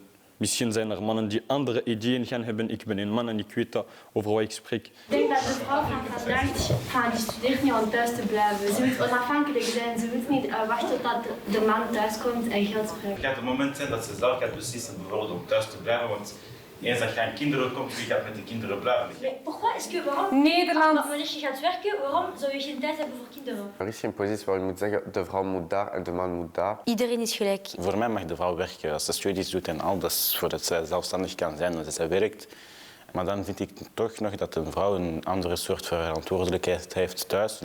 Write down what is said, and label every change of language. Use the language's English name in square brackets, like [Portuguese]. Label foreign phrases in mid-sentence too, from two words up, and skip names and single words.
[Dutch] Misschien zijn er mannen die andere ideeën gaan hebben. Ik ben een man en ik weet dat over wat ik spreek. Ik denk dat de vrouw van vandaag die studeert niet om thuis te blijven. Ze moet onafhankelijk zijn. Ze moet niet wachten tot de man thuis komt en geld spreekt. Het gaat het moment zijn dat ze zelf gaat beslissen bijvoorbeeld om thuis te blijven. Want eens dat je aan kinderen komt, wie gaat met de kinderen blijven? [French] Pourquoi est-ce que waarom? [Dutch] Nederland. Wanneer je gaat werken, waarom zou je geen tijd hebben voor kinderen? Er is geen positie waar je moet zeggen de vrouw moet daar en de man moet daar. Iedereen is gelijk. Voor mij mag de vrouw werken als ze studies doet en al. Dat is voordat zij zelfstandig kan zijn, dat zij werkt. Maar dan vind ik toch nog dat een vrouw een andere soort verantwoordelijkheid heeft thuis.